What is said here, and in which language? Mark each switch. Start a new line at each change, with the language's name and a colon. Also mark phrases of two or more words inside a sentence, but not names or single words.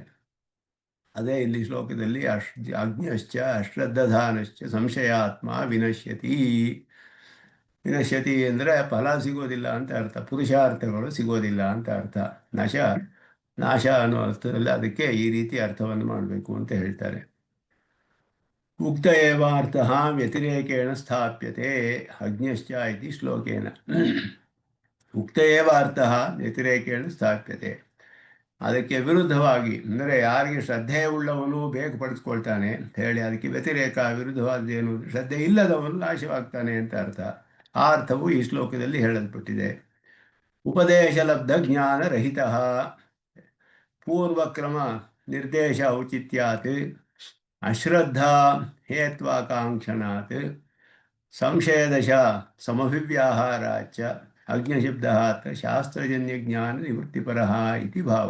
Kannada: ಅದೇ ಇಲ್ಲಿ ಶ್ಲೋಕದಲ್ಲಿ
Sanskrit: ಅಜ್ಞಶ್ಚ ಅಶ್ರದ್ಧಾನಶ್ಚ ಸಂಶಯಾತ್ಮ ವಿನಶ್ಯತಿ.
Kannada: ವಿನಶ್ಯತಿ ಅಂದರೆ ಫಲ ಸಿಗೋದಿಲ್ಲ ಅಂತ ಅರ್ಥ, ಪುರುಷಾರ್ಥಗಳು ಸಿಗೋದಿಲ್ಲ ಅಂತ ಅರ್ಥ. ನಾಶ ಅನ್ನೋ ಅರ್ಥದಲ್ಲಿ ಅದಕ್ಕೆ ಈ ರೀತಿ ಅರ್ಥವನ್ನು ಮಾಡಬೇಕು ಅಂತ ಹೇಳ್ತಾರೆ.
Sanskrit: ಉಕ್ತ ಏವ ಅರ್ಥಃ ವ್ಯತಿರೇಕೇಣ ಸ್ಥಾಪ್ಯತೆ ಅಜ್ಞಶ್ಚ ಇತಿ ಶ್ಲೋಕೇನ. ಉಕ್ತ ಏವ ಅರ್ಥಃ ವ್ಯತಿರೇಕೇಣ ಸ್ಥಾಪ್ಯತೆ,
Kannada: ಅದಕ್ಕೆ ವಿರುದ್ಧವಾಗಿ, ಅಂದರೆ ಯಾರಿಗೆ ಶ್ರದ್ಧೆ ಉಳ್ಳವನು ಬೇಗ ಪಡೆದುಕೊಳ್ತಾನೆ ಅಂತ ಹೇಳಿ ಅದಕ್ಕೆ ವ್ಯತಿರೇಕ, ವಿರುದ್ಧವಾದ್ದೇನು? ಶ್ರದ್ಧೆ ಇಲ್ಲದವನು ನಾಶವಾಗ್ತಾನೆ ಅಂತ ಅರ್ಥ. ಆ ಅರ್ಥವು ಈ ಶ್ಲೋಕದಲ್ಲಿ ಹೇಳಲ್ಪಟ್ಟಿದೆ.
Sanskrit: ಉಪದೇಶ ಲಬ್ಧ ಜ್ಞಾನ ರಹಿತ, ಪೂರ್ವಕ್ರಮ ನಿರ್ದೇಶ ಔಚಿತ್ಯಾತ್ ಅಶ್ರದ್ಧಾ ಹೇತ್ವಾಕಾಂಕ್ಷಣಾತ್ ಸಂಶಯದಶ ಸಮಭಿವ್ಯಾಹಾರಾಚ ಅಜ್ಞಶಬ್ದ ಅತ್ರ ಶಾಸ್ತ್ರಜನ್ಯಜ್ಞಾನ ನಿವೃತ್ತಿಪರಃ ಇತಿ ಭಾವ.